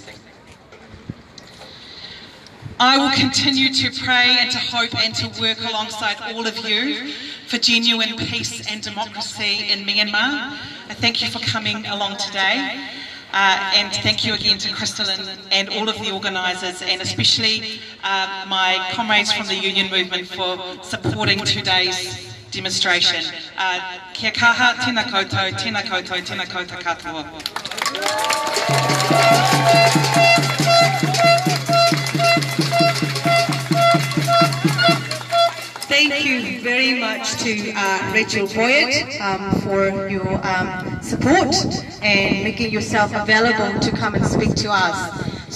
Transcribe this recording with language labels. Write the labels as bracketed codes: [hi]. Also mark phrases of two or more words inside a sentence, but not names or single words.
[en] I will continue to pray and to hope and to work alongside all of you for genuine peace and democracy in Myanmar. I thank you for coming along today, and thank you again to Crystalline and all of the organisers, and especially my comrades from the union movement for supporting today's demonstration. [mi] Kia kaha, tēnā koutou, tēnā koutou, tēnā koutou katoa. [en] Thank you very much to Rachel Boyd for your support and making yourself available to come and speak to us.